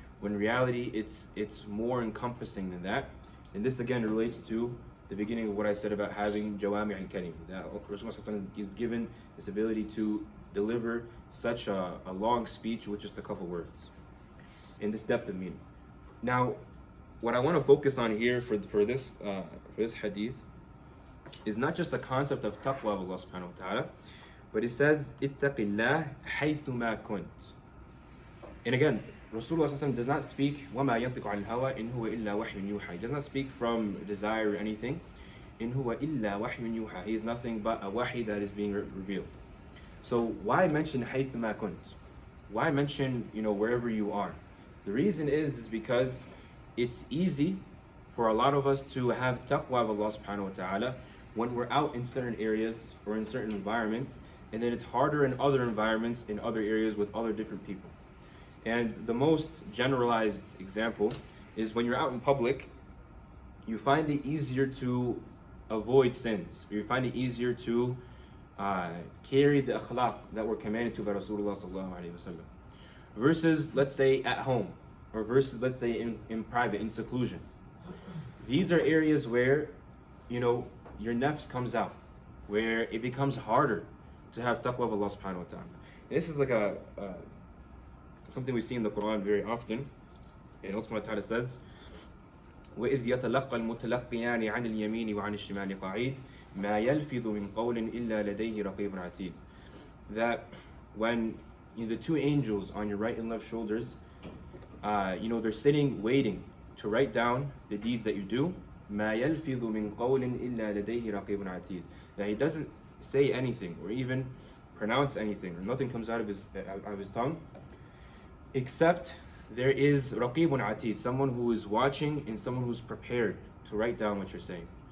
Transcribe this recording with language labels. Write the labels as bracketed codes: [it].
[en] When in reality it's more encompassing than that. And this again relates to the beginning of what I said about having jawami' al-kalim, that Rasulullah is given this ability to deliver such a long speech with just a couple words, in this depth of meaning. Now, what I want to focus on here for this hadith is not just the concept of taqwa of Allah subhanahu wa ta'ala, but it says [ar] ittaqillah haythuma kunt. [en] And again, Rasulullah does not speak [ar] وَمَا يَنطِقُ عَنِ الْهَوَىٰ إِنْ هُوَ إِلَّا وَحْيٌ يُوحَىٰ. [en] He does not speak from desire or anything. [ar] إِنْ هُوَ إِلَّا وَحْيٌ يُوحَىٰ. [en] He is nothing but a wahi that is being revealed. So why mention [ar] haythuma kunt? [en] Why mention wherever you are? The reason is because it's easy for a lot of us to have taqwa of Allah subhanahu wa ta'ala when we're out in certain areas or in certain environments, and then it's harder in other environments, in other areas with other different people. And the most generalized example is when you're out in public, you find it easier to avoid sins. You find it easier to carry the akhlaq that we're commanded to by Rasulullah sallallahu alaihi wasallam. Versus, let's say, at home, or versus, let's say, in private, in seclusion. These are areas where, your nafs comes out, where it becomes harder to have taqwa of Allah subhanahu wa ta'ala. And this is like something we see in the Quran very often. And Allah subhanahu wa ta'ala says, [ar] وَإِذْ يَتَلَقَّى الْمُتَلَقِّيَانِ عَنِ الْيَمِينِ وَعَنِ الشِّمَالِ قَعِيدٌ مَا يَلْفِظُ مِنْ قَوْلٍ إِلَّا لَدَيْهِ رَقِيبٌ عَتِيدٌ. [en] That when the two angels on your right and left shoulders, they're sitting waiting to write down the deeds that you do, [ar] مَا يَلْفِظُ مِنْ قَوْلٍ إِلَّا لَدَيْهِ رَقِيبٌ عَتِيدٌ. [en] That he doesn't say anything or even pronounce anything, or nothing comes out of his tongue, except there is raqibun atid, someone who is watching and someone who's prepared to write down what you're saying.